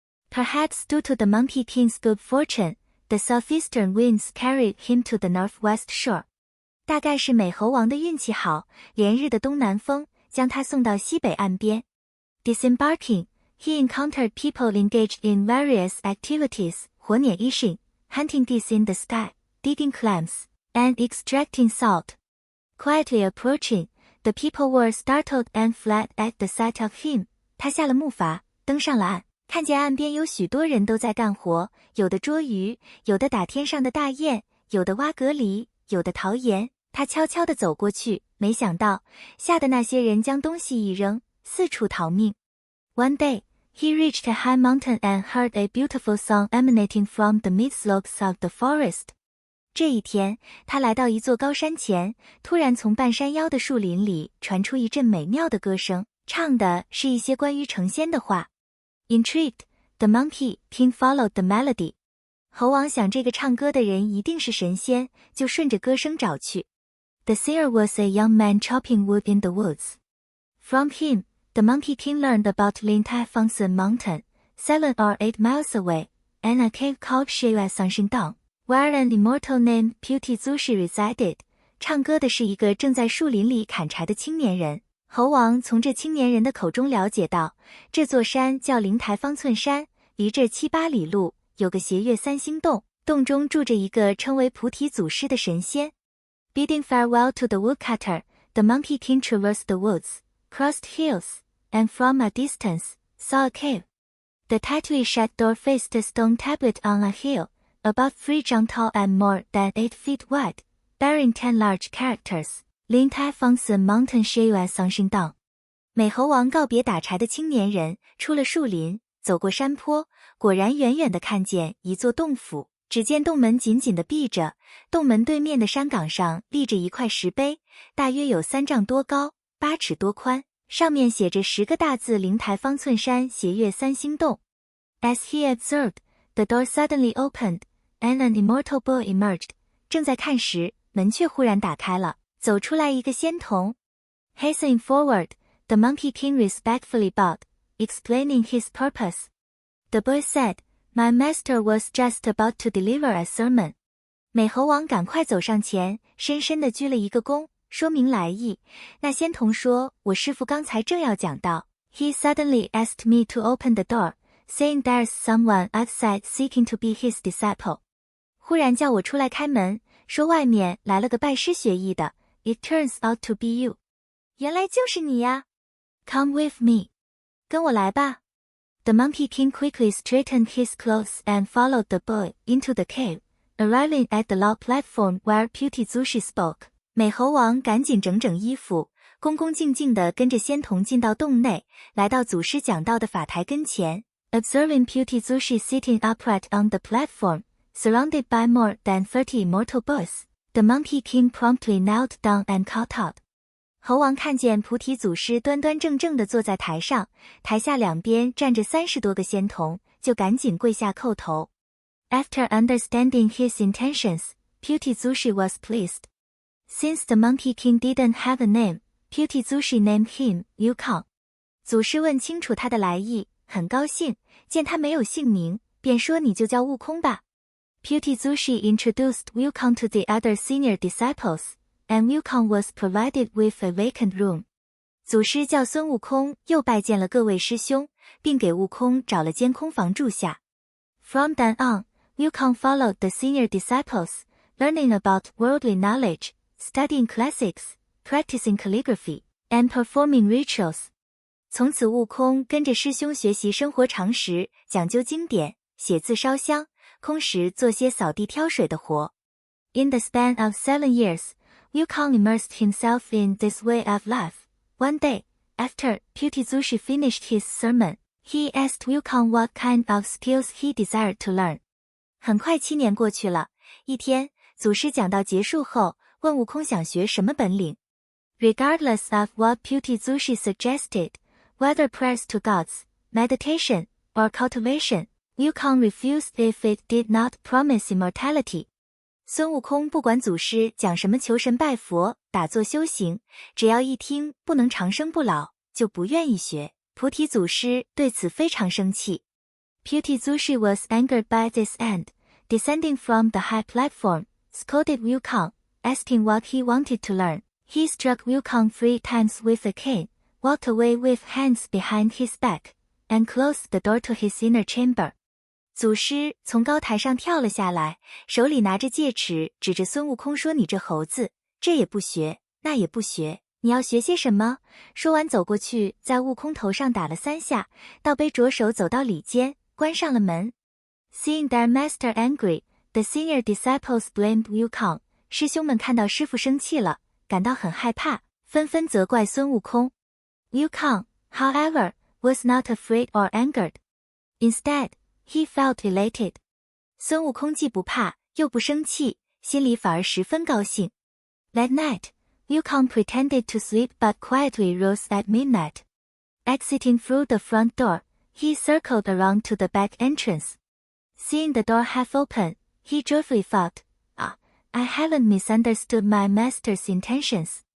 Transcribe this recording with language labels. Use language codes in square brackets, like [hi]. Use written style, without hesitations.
[en] Perhaps due to the Monkey King's good fortune, the southeastern winds carried him to the northwest shore. [zh] 大概是美猴王的运气好，连日的东南风将他送到西北岸边。 [en] Disembarking, he encountered people engaged in various activities, 火捻 ishing, hunting geese in the sky, digging clams, and extracting salt. Quietly approaching, the people were startled and fled at the sight of him. [zh] 他下了木筏，登上了岸，看见岸边有许多人都在干活，有的捉鱼，有的打天上的大雁，有的挖蛤蜊，有的淘盐。他悄悄地走过去，没想到吓得那些人将东西一扔，四处逃命。 [en] One day, he reached a high mountain and heard a beautiful song emanating from the mid-slopes of the forest. [zh] 这一天，他来到一座高山前，突然从半山腰的树林里传出一阵美妙的歌声，唱的是一些关于成仙的话。 [en] Intrigued, the Monkey King followed the melody. [zh] 猴王想这个唱歌的人一定是神仙，就顺着歌声找去。 [en] The singer was a young man chopping wood in the woods. From him, the Monkey King learned about Lin Tai Fangsun Mountain, 7 or 8 miles away, and a cave called Shuiyue Sangshin Dang, where an immortal named Beauty Zushi resided. [zh] 唱歌的是一个正在树林里砍柴的青年人。猴王从这青年人的口中了解到，这座山叫灵台方寸山，离这7-8里路，有个斜月3星洞，洞中住着一个称为菩提祖师的神仙。 [en] Bidding farewell to the woodcutter, the Monkey King traversed the woods, crossed hills, and from a distance, saw a cave. The tightly shut door faced a stone tablet on a hill, about 3 zhang tall and more than 8 feet wide, bearing 10 large characters, Lin Tai Fangsun Mountain Shuiyue Sangshin Dang. [zh] 美猴王告别打柴的青年人，出了树林，走过山坡，果然远远地看见一座洞府。只见洞门紧紧地闭着，洞门对面的山岗上立着一块石碑，大约有3丈多高，8尺多宽，上面写着10个大字：灵台方寸山斜月3星洞。 [en] As he observed, the door suddenly opened, and an immortal boy emerged. [zh] 正在看时，门却忽然打开了，走出来一个仙童。 [en] Hastening forward, the Monkey King respectfully bowed, explaining his purpose. The boy said,My master was just about to deliver a sermon. [zh] 美猴王赶快走上前，深深地鞠了一个躬，说明来意。那仙童说，我师父刚才正要讲道。 [en] He suddenly asked me to open the door, saying there's someone outside seeking to be his disciple. [zh] 忽然叫我出来开门，说外面来了个拜师学艺的。 [en] It turns out to be you. [zh] 原来就是你呀。 [en] Come with me. [zh] 跟我来吧。 [en] The Monkey King quickly straightened his clothes and followed the boy into the cave, arriving at the low platform where Beauty Zushi spoke. [zh] 美猴王赶紧整整衣服，恭恭敬敬地跟着仙童进到洞内，来到祖师讲道的法台跟前。 [en] Observing Puttizushi sitting upright on the platform, surrounded by more than 30 immortal boys, the Monkey King promptly knelt down and kowtowed. [zh] 猴王看见菩提祖师端端正正地坐在台上，台下两边站着30多个仙童，就赶紧跪下叩头。 [en] After understanding his intentions, Puttizushi was pleased. Since the Monkey King didn't have a name, Puttizushi named him Wukong. [zh] 祖师问清楚他的来意，很高兴，见他没有姓名，便说你就叫悟空吧。 [en] Puttizushi introduced Wukong to the other senior disciples, and Wukong was provided with a vacant room. [zh] 祖师叫孙悟空又拜见了各位师兄，并给悟空找了间空房住下。 [en] From then on, Wukong followed the senior disciples, learning about worldly knowledge, studying classics, practicing calligraphy, and performing rituals. [zh] 从此悟空跟着师兄学习生活常识，讲究经典，写字烧香，空时做些扫地挑水的活。 [en] In the span of 7 years, Wukong immersed himself in this way of life. One day, after Puttizushi finished his sermon, he asked Wukong what kind of skills he desired to learn. [zh] 很快7年过去了，一天，祖师讲道结束后，问悟空想学什么本领。 [en] Regardless of what Puttizushi suggested, whether prayers to gods, meditation, or cultivation, Wukong refused if it did not promise immortality. [zh] 孙悟空不管祖师讲什么求神拜佛、打坐修行，只要一听不能长生不老，就不愿意学。菩提祖师对此非常生气。 [en] Puttizushi was angered by this and, descending from the high platform, scolded Wukong, asking what he wanted to learn. He struck Wukong 3 times with a cane, walked away with hands behind his back, and closed the door to his inner chamber. [zh] 祖师从高台上跳了下来，手里拿着戒尺，指着孙悟空说：“你这猴子，这也不学，那也不学，你要学些什么？” 说完走过去，在悟空头上打了3下，倒背着手走到里间，关上了门。 [en] Seeing their master angry, the senior disciples blamed Wukong. [zh] 师兄们看到师父生气了，感到很害怕，纷纷责怪孙悟空。 [en] Wukong, however, was not afraid or angered. Instead, he felt elated. [zh] 孙悟空既不怕，又不生气，心里反而十分高兴。 [en] That night, Wukong pretended to sleep but quietly rose at midnight. Exiting through the front door, he circled around to the back entrance. Seeing the door half open, he joyfully thought, I haven't misunderstood my master's intentions.